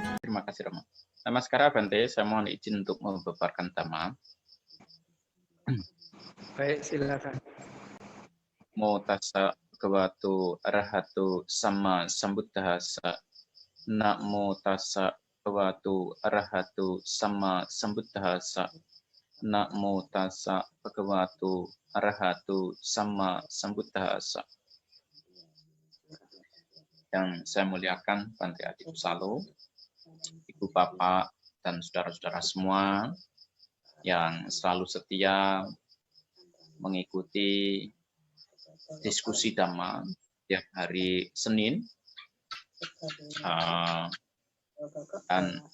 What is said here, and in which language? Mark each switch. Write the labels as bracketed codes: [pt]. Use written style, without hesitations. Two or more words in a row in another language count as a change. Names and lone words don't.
[id] terima kasih Romo. Namaskara Bante, saya mohon izin untuk membeberkan tema. Baik, silakan. [pi] Mo tassa bhagavato arahato sama sambuddhassa. Namo tassa bhagavato arahato sama sambuddhassa. Namo tassa bhagavato arahato sama sambuddhassa. [id] Yang saya muliakan Bante Adi Kusalo, Ibu Bapak dan saudara-saudara semua yang selalu setia mengikuti diskusi Dhamma tiap hari Senin dan